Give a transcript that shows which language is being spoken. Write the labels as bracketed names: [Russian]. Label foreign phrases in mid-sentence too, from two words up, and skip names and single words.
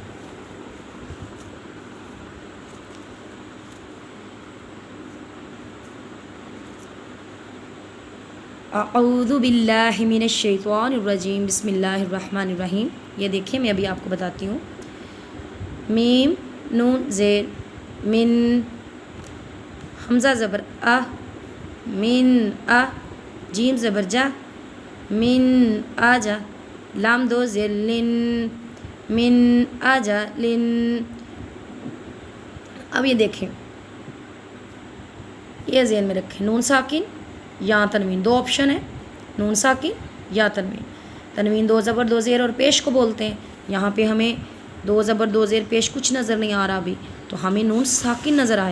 [Arabic] اعوذ باللہ من الشیطان الرجیم بسم اللہ الرحمن الرحیم. [Urdu] یہ دیکھیں میں ابھی آپ کو بتاتی ہوں. میم نون زیر من، حمزہ زبر من جیم زبر جا من آجا، لام دو زیر لن من آجا لن. اب یہ دیکھیں، یہ ذہن میں رکھیں، نون ساکن یا تنوین، دو آپشن ہے، نون ساکن یا تنوین. تنوین دو زبر دو زیر اور پیش کو بولتے ہیں. یہاں پہ ہمیں دو زبر دو زیر پیش کچھ نظر نہیں آ رہا ابھی، تو ہمیں نون ساکن نظر آیا.